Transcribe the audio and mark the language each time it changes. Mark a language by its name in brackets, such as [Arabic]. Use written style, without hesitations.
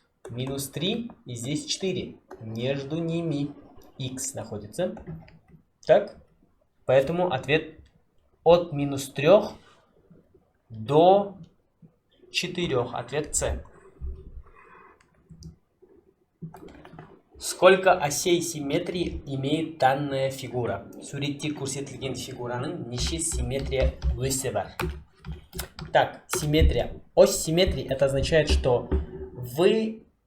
[Russian] Минус 3 и здесь 4. Между ними х находится. Так? Поэтому ответ от минус 3 до 4. Ответ С. Сколько осей симметрии имеет данная фигура? [Kazakh] Суретте көрсетілген фигураның неше симметрия өсі бар? [Russian] Так, симметрия. Ось симметрии это означает, что вы